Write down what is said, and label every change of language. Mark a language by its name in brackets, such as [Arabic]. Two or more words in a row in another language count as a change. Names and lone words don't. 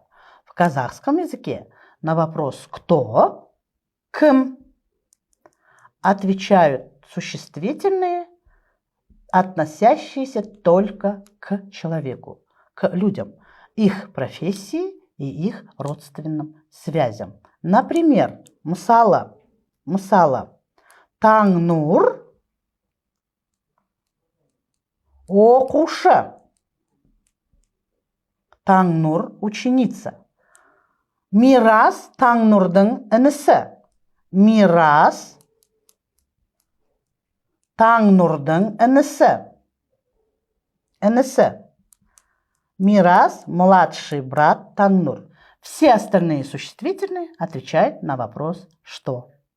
[Russian] В казахском языке на вопрос «кто?» «кым» отвечают существительные, относящиеся только к человеку, к людям, их профессии и их родственным связям. Например, [Kazakh] мысалы, Таңнур оқушы. [Russian] Таңнур ученица. [Kazakh] Мирас Таңнурдың інісі. Мирас Таңнурдың інісі. [Russian] Мирас младший брат Таңнур. Все остальные существительные отвечают на вопрос «что?».